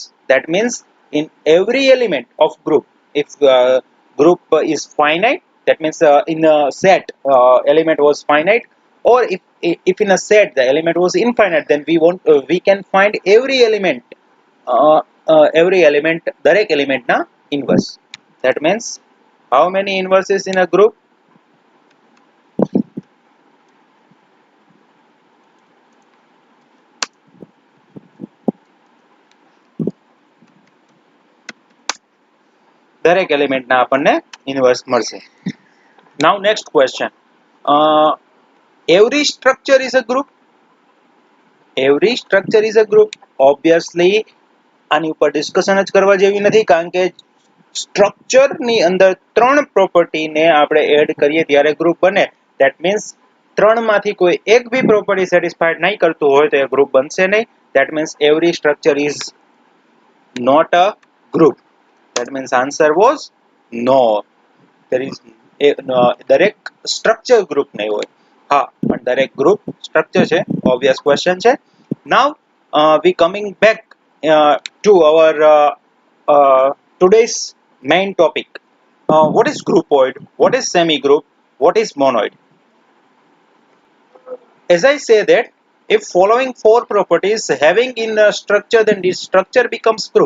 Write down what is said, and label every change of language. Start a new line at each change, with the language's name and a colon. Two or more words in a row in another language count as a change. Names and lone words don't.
English: That means in every element of group, if group is finite, that means in a set element was finite, or if in a set the element was infinite, then we can find every element
Gujarati: દરેક element na inverse.
English: That means how many inverses in a group?
Gujarati: દરેક element ના આપણને inverse મળશે.
English: Now next question, every structure is a group? Every structure is a group?
Gujarati: Obviously આની ઉપર ડિસ્કશન જ કરવા જેવી નથી, કારણ કે સ્ટ્રક્ચર ની અંદર 3 પ્રોપર્ટી ને આપણે એડ કરીએ ત્યારે ગ્રુપ બને.
English: That means
Gujarati: 3 માંથી કોઈ એક બી
English: property satisfied
Gujarati: નહીં કરતું હોય તો એ ગ્રુપ બનશે નહીં.
English: That means every structure is not a group. That means answer was નો, there is
Gujarati: દરેક સ્ટ્રક્ચર ગ્રુપ નહીં હોય. હા, પણ દરેક ગ્રુપ સ્ટ્રક્ચર છે.
English: obvious question
Gujarati: છે.
English: નાઉ we coming back to our today's main topic. What is groupoid? What is semi-group? What is monoid? As I say that if following four properties having in a structure, then this structure becomes group.